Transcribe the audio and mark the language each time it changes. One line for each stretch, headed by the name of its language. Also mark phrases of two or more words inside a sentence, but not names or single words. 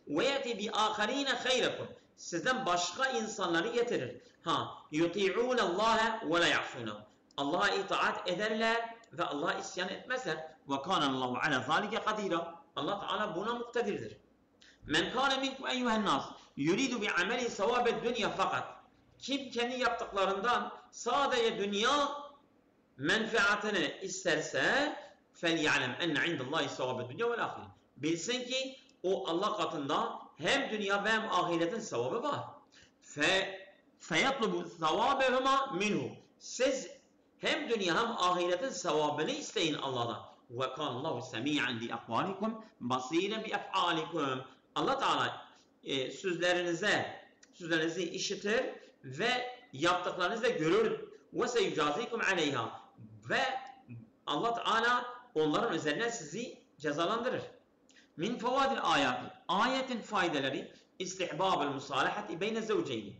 Arabic: ويأت بآخرين غيركم.
Turkish: Sizden başka insanları getirir.
Arabic: يطيعون الله ولا يعصونه.
Turkish: Allah'a itaat ederler ve Allah'a isyan etmezler.
Arabic: وكان الله على ذلك قديرا.
Turkish: Allah Teala buna muktedirdir.
Arabic: من كان منكم أيها الناس. يريد بعمله ثواب الدنيا فقط.
Turkish: Kim kendi yaptıklarından sadece dünya menfaatini isterse
Arabic: فَلْيَعْلَمْ اَنَّ عِنْدَ اللّٰهِ سَوَابَ الدُّنْيَا وَالْآخِرِ
Turkish: Bilsin ki o Allah katında hem dünya ve hem ahiretin sevabı var.
Arabic: فَيَطْلُبُ ثَوَابَهُمَا مِنْهُ
Turkish: Siz hem dünya hem ahiretin sevabını isteyin Allah'dan.
Arabic: وَكَانَ اللّٰهُ سَمِيعًا بِأَقْوَالِكُمْ بَصِيرًا بِأَفْعَالِكُمْ
Turkish: Allah Teala sözlerinizi işitir ve yaptıklarınızı da görür.
Arabic: وسيجازيكم عليها.
Turkish: Ve Allah Teala onların üzerine sizi cezalandırır.
Arabic: من فوائد الآية.
Turkish: Ayetin faydaları
Arabic: استحباب المصالحة بين الزوجين.